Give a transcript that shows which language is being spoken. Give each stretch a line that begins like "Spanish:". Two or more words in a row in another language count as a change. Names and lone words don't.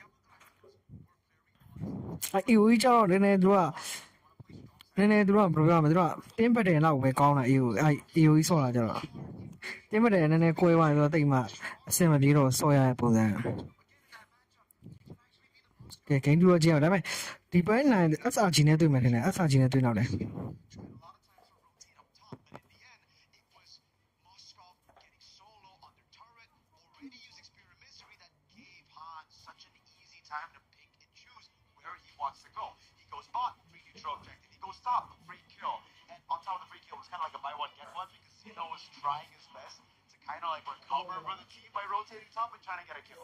Burmese: အဲ့ AOE ကျတော့နည်းနည်းသူကဘယ်လိုပြောမလဲသူကတင်းပတ်တယ်လောက်ပဲကောင်းတာAOE ဆော့လာကြတော့တင်းပတ်တယ်နည်းနည်းကွဲသွားရင်တော့တိတ်မှအဆင်မပြေတော့ဆော့ရတဲ့ပုံစံကဲ game 2တော့ကြည့်အောင်ဒါပေမဲ့ဒီပိုင်းနိုင် SRG နဲ့တွေ့မယ်ထင်တယ် SRG နဲ့တွေ့တော့တယ်
English: Stop, free kill, and on top of the free kill was kind of like a buy one get one because Sino was trying his best to kind of like recover for the team by rotating top and trying to get a kill.